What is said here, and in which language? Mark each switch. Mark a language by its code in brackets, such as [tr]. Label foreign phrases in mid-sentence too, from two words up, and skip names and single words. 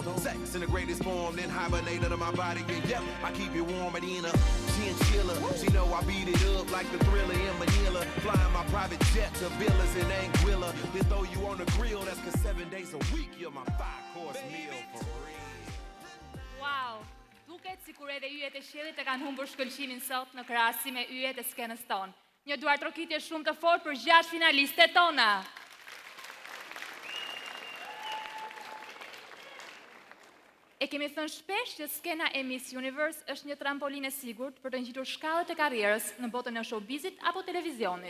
[en] Sex in the greatest form, then hibernate under my body. And yep, I keep it warm and in a chinchilla. She know I beat it up like the Thriller in Manila. Flying my private jet to villas in Anguilla. Then throw you on the grill, that's 'cause 7 days a week you're my 5-course meal for real. [sq] Wow, duket sikur edhe yjet e qiellit e kanë humbur shkëlqimin sot në krahasim me yjet e skenës tonë. Një duartrokitje shumë të fortë për 6 finalistet tona. E kemi thënë shpesh që skena e Miss Universe është një trampolin e sigurt për të ngjitur shkallët e karrierës në botën e showbizit apo televizionit.